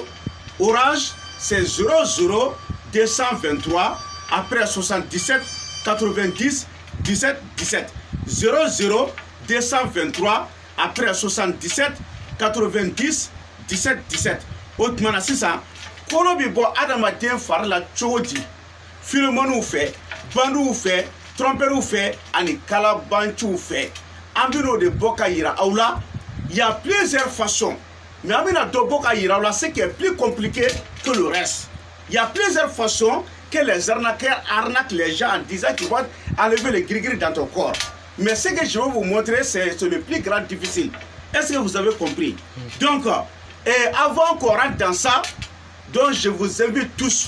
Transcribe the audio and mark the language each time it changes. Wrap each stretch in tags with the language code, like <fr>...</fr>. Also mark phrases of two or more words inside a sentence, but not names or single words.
<fr>Orange, c'est 00 223 après 77 90 17 17. 00 223 après 77 90 17 17. Autrement, c'est ça.</fr> <bm>Kolo bi bɔ adamaden fari la cogo di? Filomanuw fɛ, bandiw fɛ, trompeurs fɛ ani kalabanciw fɛ. An bɛn'o de bɔ ka yira aw la.</bm> <fr>Il y a plusieurs façons. Mais</fr> <bm>an bɛna dɔ bɔ ka yira aw la,</bm> <fr>ce qui est plus compliqué que le reste. Il y a plusieurs façons que les arnaqueurs arnaquent les gens en disant qu'ils vont enlever les gris-gris dans ton corps. Mais ce que je vais vous montrer, c'est le plus grand difficile. Est-ce que vous avez compris? Donc, avant qu'on rentre dans ça, donc je vous invite tous.</fr>